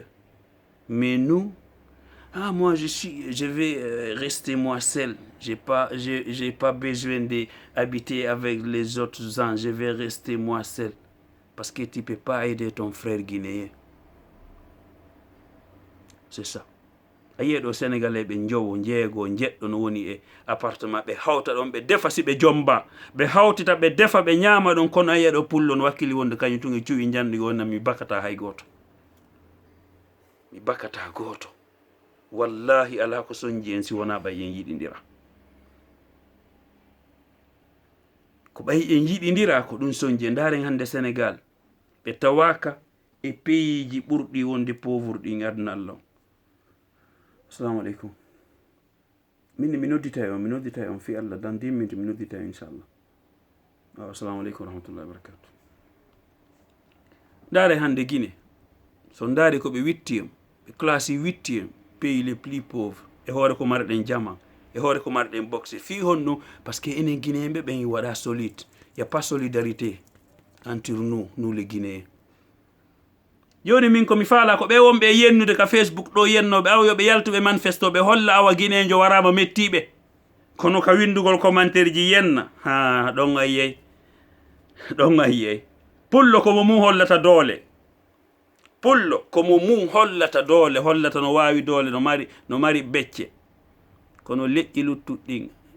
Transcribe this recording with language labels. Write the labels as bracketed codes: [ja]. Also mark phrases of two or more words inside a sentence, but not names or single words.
[fr] Mais nous, moi je vais rester moi seul. J'ai pas besoin d'habiter avec les autres gens. Je vais rester moi seul. Parce que tu ne peux pas aider ton frère guinéen. C'est ça. [ff] Ayi ɗo sénégalais ɓe jowo jeego jeɗɗo no woni e appartement ɓe hawta ɗon ɓe defa si ɓe jomba ɓe hawtita ɓe defa ɓe ñaama ɗon kono ayi ɗo pullo no wakkili wonde kañum tun e cuwi janɗi wonna mi bakata hay goto mi bakata goto wallahi ala ko soñji en si wona ɓay en yiɗidira ko ɓay en yiɗidira ko ɗum soñji ndaren hande Sénégal ɓe tawaka e pays ji ɓurɗi wonde pauvre ɗi aduna Allah. [ar] Assalamu alaikum. [ff] Mi nodditay on fi Allah [fr] dans 10 minutes [ff] mi nodditay inchallah. [ar] Assalamu alaikum wa rahmatullahi wa barakatuh. [ff] Ndare hande Guinée so ndari ko ɓe witti ɓe classe witti [fr] pays les plus pauvres [ff] e hoore ko marɗen jama e hoore ko marɗen boxe fi honno [fr] parce que [ff] enen Guinéen ɓe ɓen waɗa solide. [fr] Y a pas solidarité entre nous les Guinéens. [ff] Joni min komi faala ko ɓe wonɓe yennude ka Facebook ɗo yennoɓe awa yoɓe yaltuɓe manifestoɓe holla awa guinéjo warama mettiɓe kono ka windugol commentaire ji yenna ha ɗon ayyey pullo komo mum hollata doole pullo komo mum hollata doole hollata no wawi doole no mari becce kono leƴƴi luttuɗɗin